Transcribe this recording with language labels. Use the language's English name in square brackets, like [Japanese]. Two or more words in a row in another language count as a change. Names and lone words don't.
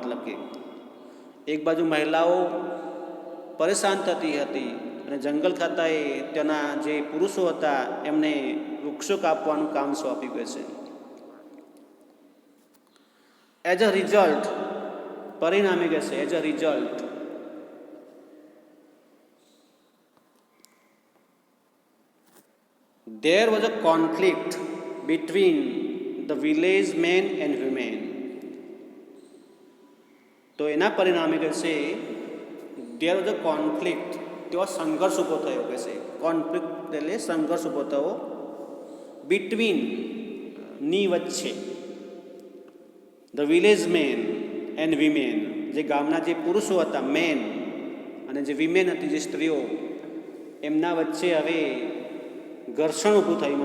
[Gujarati] મતલબ કે એક બાજુ મહિલાઓ પરેશાન થતી હતી અને જંગલ ખાતાએ તેના જે પુરુષો હતા એમને વૃક્ષો કાપવાનું કામ સોંપ્યું કે છે. [English] as a result, [Gujarati] પરિણામે કે છે, [English] as a result, there was a conflict between the village men and women. [Gujarati] તો એના પરિણામે કે છે [English] there was a conflict, [Gujarati] તેઓ સંઘર્ષ ઊભો થયો કે છે. કોન્ફ્લિક્ટ એટલે સંઘર્ષ ઊભો થયો, બિટવીન ની વચ્ચે, [English] the village men and women, [Gujarati] જે ગામના જે પુરુષો હતા મેન, અને જે વિમેન હતી જે સ્ત્રીઓ, એમના વચ્ચે હવે ઘર્ષણ ઊભું થયું.